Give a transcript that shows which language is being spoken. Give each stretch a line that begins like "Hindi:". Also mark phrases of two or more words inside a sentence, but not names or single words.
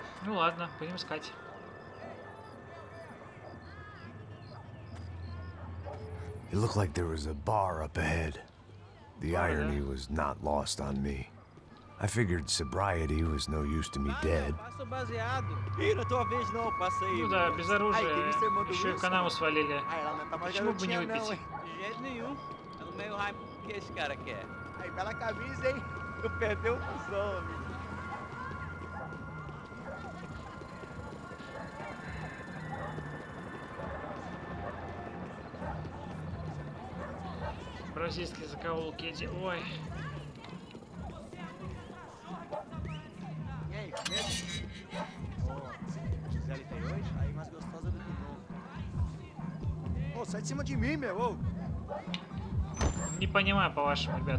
Russian: Ну ладно, будем искать.
English: It looked like there was a bar up ahead. The irony was not lost on me. I figured sobriety was no use to me dead.
Russian: Ну да, без оружия. Еще и канаву свалили. Почему бы не выпить?
Portuguese: Bela camisa, hein? Tu perdeu o fusão, amigo.
Russian: Бразильские закоулки эти. Ой.
Portuguese: E aí, beleza? Ô, Gisele tem hoje? Aí mais gostosa do que nunca. Ô, sai de cima de mim, meu, ô.
Russian: Не понимаю, по-вашему, ребят.